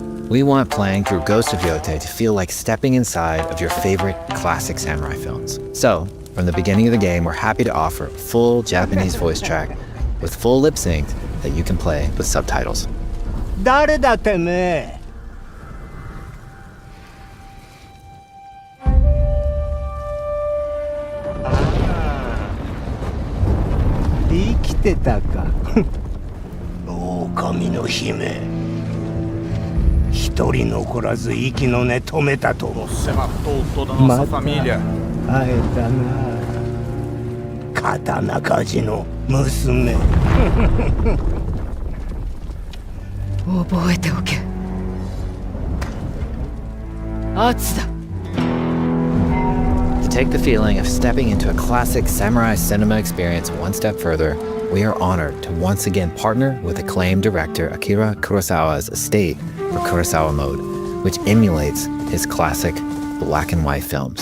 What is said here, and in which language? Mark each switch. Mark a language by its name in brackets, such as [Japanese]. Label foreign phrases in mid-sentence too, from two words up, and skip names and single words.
[English] We want playing through Ghost of Yotei to feel like stepping inside of your favorite classic samurai films. So, from the beginning of the game, we're happy to offer a full Japanese voice track with full lip sync that you can play with subtitles. [Japanese] 誰だてめえ。生きてたか。狼の姫。一人残らず息の根止めたと。 [Portuguese] Você matou toda a nossa família. [Japanese] 会えたな。刀鍛冶の娘。覚えておけ。圧だ。 [English] To take the feeling of stepping into a classic samurai cinema experience one step further, we are honored to once again partner with acclaimed director Akira Kurosawa's estate for Kurosawa Mode, which emulates his classic black and white films.